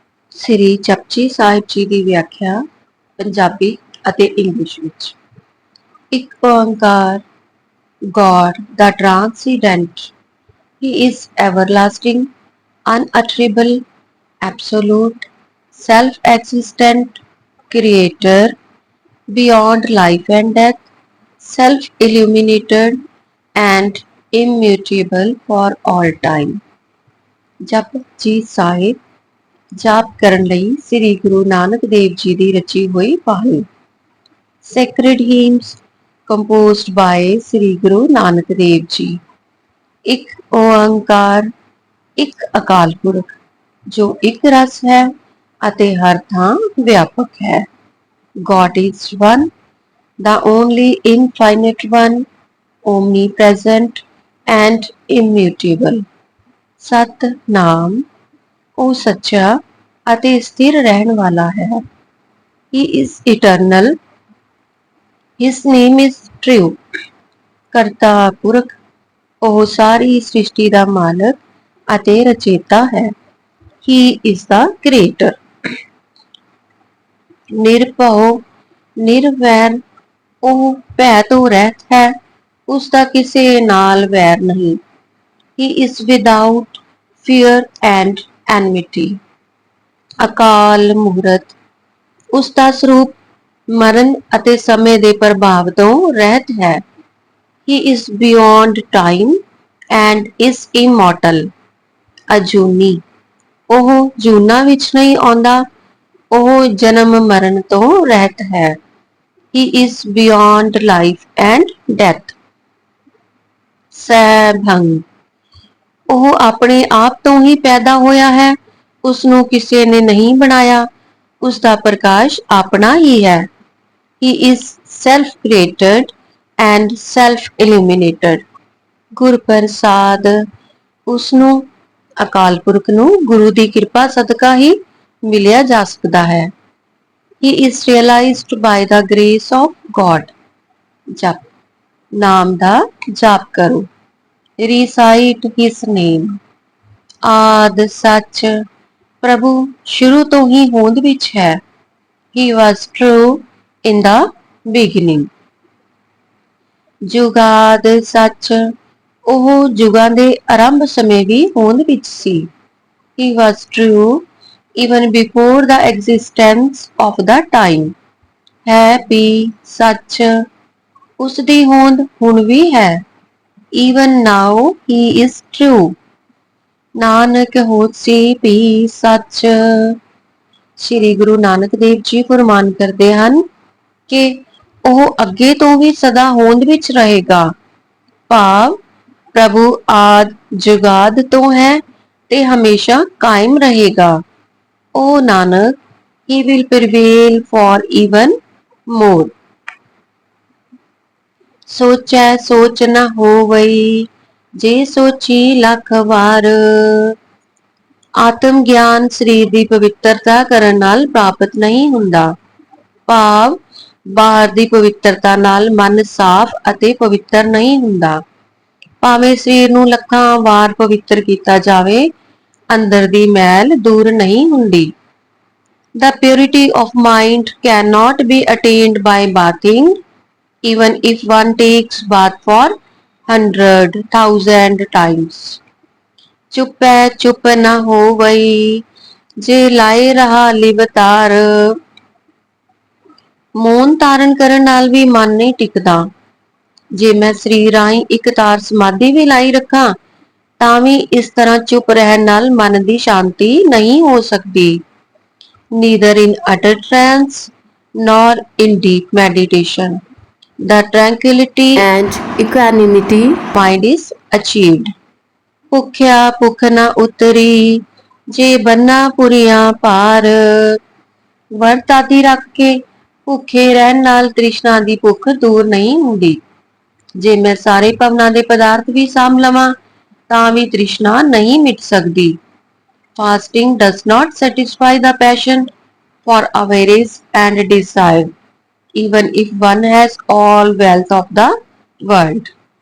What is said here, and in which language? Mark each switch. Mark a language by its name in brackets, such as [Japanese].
[Punjabi] ਸ੍ਰੀ ਜਪਜੀ ਸਾਹਿਬ ਜੀ ਦੀ ਵਿਆਖਿਆ ਪੰਜਾਬੀ ਅਤੇ ਇੰਗਲਿਸ਼ ਵਿੱਚ। [English] Ik Onkar, God, the Transcendent. He is everlasting, unutterable, absolute, self-existent, creator, beyond life and death, self-illuminated, and immutable for all time. [Punjabi] Japji Sahib ਜਾਪ ਕਰਨ ਲਈ ਸ੍ਰੀ ਗੁਰੂ ਨਾਨਕ ਦੇਵ ਜੀ ਦੀ ਰਚੀ ਹੋਈ ਬਾਣੀ। [English] Sacred hymns composed by Sri Guru Nanak Dev ji. [Punjabi] ਇੱਕ ਓੰਕਾਰ, ਇੱਕ ਅਕਾਲ ਪੁਰਖ ਜੋ ਇੱਕ ਰਸ ਹੈ ਅਤੇ ਹਰ ਥਾਂ ਵਿਆਪਕ ਹੈ। [English] God is one, the only infinite one, omnipresent and immutable. [Punjabi] Satnam, ਉਹ ਸੱਚਾ ਅਤੇ ਸਥਿਰ ਰਹਿਣ ਵਾਲਾ ਹੈ। [English] He is eternal. His name is true. [Punjabi] ਕਰਤਾ ਪੁਰਖ, ਉਹ ਸਾਰੀ ਸ੍ਰਿਸ਼ਟੀ ਦਾ ਮਾਲਕ ਅਤੇ ਰਚੇਤਾ ਹੈ। [English] He is the creator. [Punjabi] ਨਿਰਭਉ, ਨਿਰਵੈਰ, ਉਹ ਭੈ ਤੋਂ ਰਹਿਤ ਹੈ, ਉਸ ਦਾ ਕਿਸੇ ਨਾਲ ਵੈਰ ਨਹੀਂ। [English] He is without fear and enmity. [Punjabi] ਅਕਾਲ ਮੂਰਤ, ਉਸ ਦਾ ਸਰੂਪ ਮਰਨ ਅਤੇ ਸਮੇਂ ਦੇ ਪ੍ਰਭਾਵ ਤੋਂ ਰਹਿਤ ਹੈ। [English] He is beyond time and is immortal. [Punjabi] ਅਜੂਨੀ, ਉਹ ਜੂਨਾਂ ਵਿੱਚ ਨਹੀਂ ਆਉਂਦਾ, ਉਹ ਜਨਮ ਮਰਨ ਤੋਂ ਰਹਿਤ ਹੈ। [English] He is beyond life and death. [Punjabi] ਸੈਭੰ, ਉਹ ਆਪਣੇ ਆਪ ਤੋਂ ਹੀ ਪੈਦਾ ਹੋਇਆ ਹੈ, ਉਸ ਨੂੰ ਕਿਸੇ ਨੇ ਨਹੀਂ ਬਣਾਇਆ, ਉਸ ਦਾ ਪ੍ਰਕਾਸ਼ ਆਪਣਾ ਹੀ ਹੈ। [English] He is self-created and self-illuminated. [Punjabi] Gurprasad, ਉਸ ਨੂੰ ਅਕਾਲ ਪੁਰਖ ਨੂੰ ਗੁਰੂ ਦੀ ਕਿਰਪਾ ਸਦਕਾ ਹੀ ਮਿਲਿਆ ਜਾ ਸਕਦਾ ਹੈ। [English] He is realized by the grace of God. [Punjabi] ਜਪ, ਨਾਮ ਦਾ ਜਾਪ ਕਰੋ। [English] Recite his name. [Punjabi] ਆਦਿ ਸੱਚ, ਪ੍ਰਭੂ ਸ਼ੁਰੂ ਤੋਂ ਹੀ ਹੋਂਦ ਵਿੱਚ ਹੈ। [English] He was true in the beginning. [Punjabi] ਜੁਗਾਦ ਸੱਚ, ਉਹ ਜੁਗਾਂ ਦੇ ਆਰੰਭ ਸਮੇਂ ਵੀ ਹੋਂਦ ਵਿੱਚ ਸੀ। [English] He was true even before the existence of the time. [Punjabi] ਹੈ ਵੀ ਸੱਚ, ਉਸ ਦੀ ਹੋਂਦ ਹੁਣ ਵੀ ਹੈ। [English] Even now he is true. [Punjabi] Nanak ਹੋਸੀ ਵੀ ਸੱਚ। ਸ੍ਰੀ ਗੁਰੂ ਨਾਨਕ ਦੇਵ ਜੀ ਫਰਮਾਨ ਕਰਦੇ ਹਨ ਕਿ ਉਹ ਅੱਗੇ ਤੋਂ ਵੀ ਸਦਾ ਹੋਂਦ ਵਿੱਚ ਰਹੇਗਾ। ਭਾਵ ਪ੍ਰਭੂ ਆਦ ਜੁਗਾਦ ਤੋਂ ਹੈ ਤੇ ਹਮੇਸ਼ਾ ਕਾਇਮ ਰਹੇਗਾ। ਉਹ [English] Nanak, he will prevail for even more. [Punjabi] ਸੋਚੈ ਸੋਚ ਨ ਹੋਵਈ, ਜੇ ਸੋਚੀ ਲੱਖ ਵਾਰ। ਆਤਮ ਗਿਆਨ ਸਰੀਰ ਦੀ ਪਵਿੱਤਰਤਾ ਕਰਨ ਨਾਲ ਪ੍ਰਾਪਤ ਨਹੀਂ ਹੁੰਦਾ। ਭਾਵ ਬਾਹਰ ਦੀ ਪਵਿੱਤਰਤਾ ਨਾਲ ਮਨ ਸਾਫ਼ ਅਤੇ ਪਵਿੱਤਰ ਨਹੀਂ ਹੁੰਦਾ। ਭਾਵੇਂ ਸਰੀਰ ਨੂੰ ਲੱਖਾਂ ਵਾਰ ਪਵਿੱਤਰ ਕੀਤਾ ਜਾਵੇ, ਅੰਦਰ ਦੀ ਮੈਲ ਦੂਰ ਨਹੀਂ ਹੁੰਦੀ। [English] The purity of mind cannot be attained by bathing, even if one takes bath for 100,000 times. [Punjabi] ਚੁੱਪੈ ਚੁੱਪ ਨ ਹੋਵਈ, ਜੇ ਲਾਏ ਰਹਾ ਲਿਵਤਾਰ। ਮੌਨ ਧਾਰਨ ਕਰਨ ਨਾਲ ਵੀ ਮਨ ਨਹੀਂ ਟਿਕਦਾ। ਜੇ ਮੈਂ ਸਰੀਰ ਰਾਹੀਂ ਇੱਕ ਤਾਰ ਸਮਾਧੀ ਵੀ ਲਾਈ ਰੱਖਾਂ, ਤਾਂ ਵੀ ਇਸ ਤਰ੍ਹਾਂ ਚੁੱਪ ਰਹਿਣ ਨਾਲ ਮਨ ਦੀ ਸ਼ਾਂਤੀ ਨਹੀਂ ਹੋ ਸਕਦੀ। [English] Neither in utter trance nor in deep meditation the tranquility and equanimity mind is achieved. [Punjabi] ਭੁੱਖਿਆ ਭੁੱਖ ਨ ਉਤਰੀ, ਜੇ ਬੰਨਾ ਪੁਰੀਆਂ ਭਾਰ। ਵਰਤ ਆਦਿ ਰੱਖ ਕੇ ਭੁੱਖੇ ਰਹਿਣ ਨਾਲ ਤ੍ਰਿਸ਼ਨਾ ਦੀ ਭੁੱਖ ਦੂਰ ਨਹੀਂ ਹੁੰਦੀ। ਜੇ ਮੈਂ ਸਾਰੇ ਭਵਨਾਂ ਦੇ ਪਦਾਰਥ ਵੀ ਸਾਂਭ ਲਵਾਂ, ਤਾਂ ਵੀ ਤ੍ਰਿਸ਼ਨਾ ਨਹੀਂ ਮਿਟ ਸਕਦੀ। [English] Fasting does not satisfy the passion for avarice and desire, even if one has all wealth of the world.